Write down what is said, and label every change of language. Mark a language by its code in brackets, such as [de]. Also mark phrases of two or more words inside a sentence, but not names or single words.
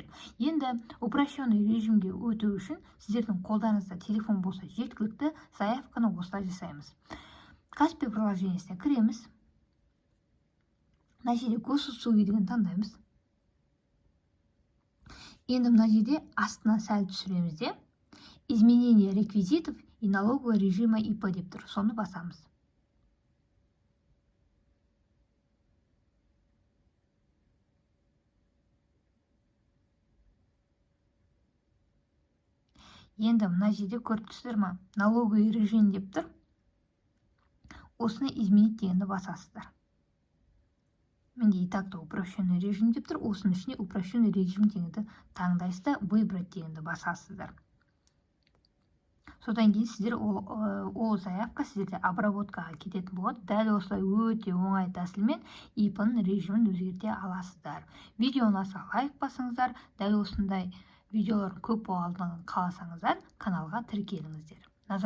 [kk] Енді [ru] упрощенный режимге [kk] өту үшін сіздердің қолдарыңызда телефон болса жеткілікті. Заявканы осылай жасаймыз. Каспи приложениесіне кіреміз. Мына жерде госуслуги деген таңдаймыз. Енді мына жерде астына сәл түсіреміз де [ru] изменение реквизитов и налогового режима ИП [kk] деп тұр. Соны басамыз. Енді мына жерде көріп тұрсыздар ма? [ru] Налоговый режим [kk] деп тұр. Осыны изменить дегенді басасыздар. Менде [ru] и так-то упрощенный режим [kk] деп тұр. Осының ішіне [ru] упрощенный режим [kk] дегенді таңдайсыздар, выбрать дегенді басасыздар. Содан кейін сіздер ол заявка сіздерде обработкаға кететін болады. Дәл осылай өте оңай тәсілмен ИП-ның режимін өзгерте аласыздар. Видео ұнаса лайк басыңыздар. Дәл осындай видеолар көп болғандығын қаласаңыздар, каналға тіркеліңіздер.